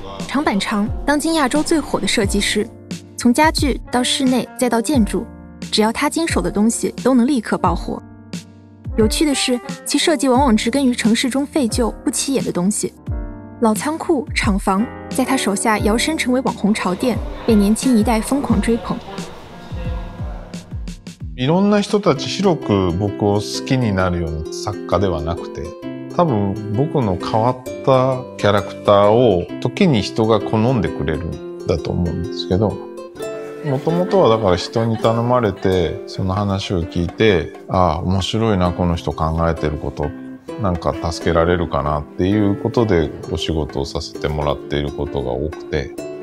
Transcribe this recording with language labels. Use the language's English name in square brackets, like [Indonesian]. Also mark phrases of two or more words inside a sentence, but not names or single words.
[Chinese] 长板长当今亚洲最火的设计师，从家具到室内再到建筑，只要他经手的东西都能立刻爆火。有趣的是，其设计往往植根于城市中废旧不起眼的东西，老仓库、厂房在他手下摇身成为网红潮店，被年轻一代疯狂追捧。 [Japanese] いろんな人たち広く僕を好きになるような作家ではなくて、多分僕の変わったキャラクターを時に人が好んでくれるんだと思うんですけど、もともとはだから人に頼まれてその話を聞いて、ああ面白いなこの人考えてること、なんか助けられるかなっていうことでお仕事をさせてもらっていることが多くて、